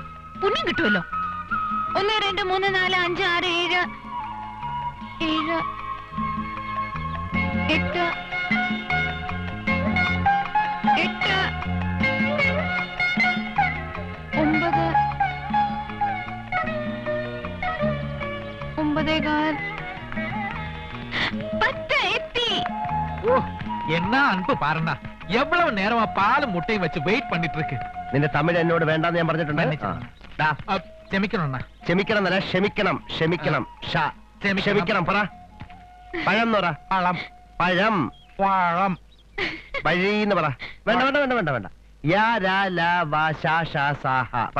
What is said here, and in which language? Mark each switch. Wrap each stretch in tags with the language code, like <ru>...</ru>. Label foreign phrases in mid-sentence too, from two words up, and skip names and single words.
<ml>പുണ്യം കിട്ടുമല്ലോ. 1 2 3 4 5 6 7 7 8 8 9 9 10 എത്തി.</ml> <ta>എന്നാ அன்பு பாருண்ணா, எவ்வளவு நேரமா பாலும் முட்டையும் வச்சு வெயிட் பண்ணிட்டு இருக்கு.</ta> <ml>നിന്റെ തമിഴ് എന്നോട് വേണ്ടെന്ന് ഞാൻ പറഞ്ഞിട്ടുണ്ട്. ക്ഷമിക്കണം. ക്ഷമിക്കണം എന്നല്ല, ക്ഷമിക്കണം. ക്ഷമിക്കണം. ക്ഷമിക്കണം. പറ. പഴം പറ. പഴം. പഴം. പഴം. വഴിന്ന് പറ. വേണ്ട വേണ്ട വേണ്ട വേണ്ട വേണ്ട. യാ രാ ലാ വാ ഷാ ഷാ സാ ഹ പറ.</ml>